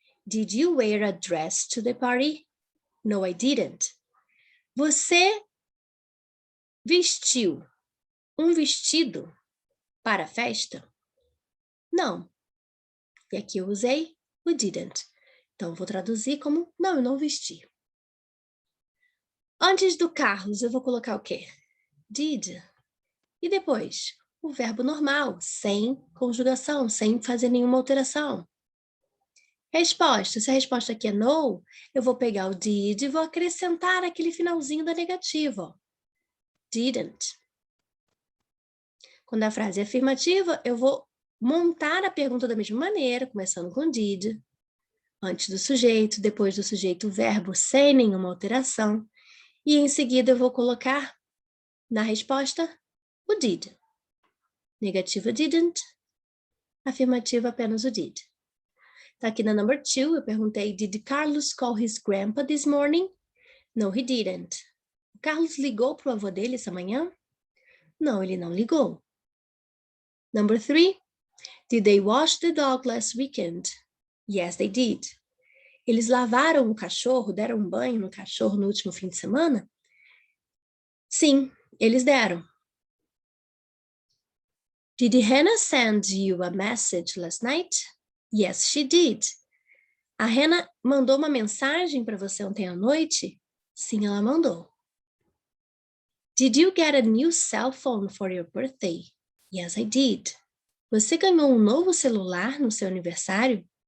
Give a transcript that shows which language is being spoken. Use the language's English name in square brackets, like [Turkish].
[English] Did you wear a dress to the party? No, I didn't. [Portuguese] Você vestiu um vestido para a festa? Não. E aqui eu usei o didn't. Então, vou traduzir como, não, eu não vesti. Antes do Carlos, eu vou colocar o quê? Did. E depois, o verbo normal, sem conjugação, sem fazer nenhuma alteração. Resposta. Se a resposta aqui é no, eu vou pegar o did e vou acrescentar aquele finalzinho da negativa. Ó. Didn't. Quando a frase é afirmativa, eu vou montar a pergunta da mesma maneira, começando com did, antes do sujeito, depois do sujeito o verbo sem nenhuma alteração, e em seguida eu vou colocar na resposta o did. Negativa didn't, afirmativa apenas o did. Tá aqui na [English] number 2, [Portuguese] eu perguntei, [English] did Carlos call his grandpa this morning? No, he didn't. [Portuguese] O Carlos ligou para o avô dele essa manhã? Não, ele não ligou. [English] Number 3, did they wash the dog last weekend? Yes, they did. [Portuguese] Eles lavaram o cachorro, deram um banho no cachorro no último fim de semana? Sim, eles deram. [English] Did Hannah send you a message last night? Yes, she did. [Portuguese] A Hannah mandou uma mensagem para você ontem à noite? Sim, ela mandou. [English] Did you get a new cell phone for your birthday? Yes, I did. [Portuguese] Você ganhou um novo celular no seu aniversário?